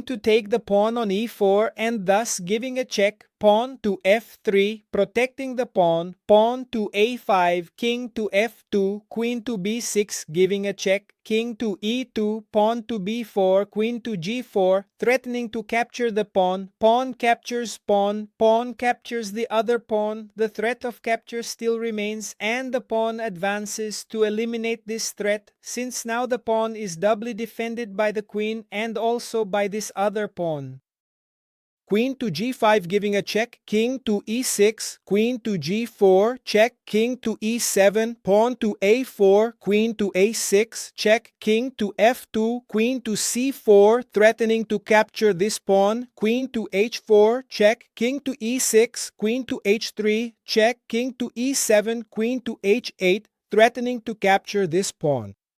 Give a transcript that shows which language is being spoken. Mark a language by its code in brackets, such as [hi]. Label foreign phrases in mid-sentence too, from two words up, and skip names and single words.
[en] to take the pawn on e4 and thus giving a check, pawn to f3, protecting the pawn, pawn to a5, king to f2, queen to b6, giving a check, king to e2, pawn to b4, queen to g4, threatening to capture the pawn, pawn captures pawn, pawn captures the other pawn, the threat of capture still remains and the pawn advances to eliminate this threat since now the pawn is doubly defended by the queen and also by this other pawn. Queen to g5 giving a check, king to e6, queen to g4, check, king to e7, pawn to a4, queen to a6, check, king to f2, queen to c4, threatening to capture this pawn, queen to h4, check, king to e6, queen to h3, check, king to e7, queen to h8, threatening to capture this pawn.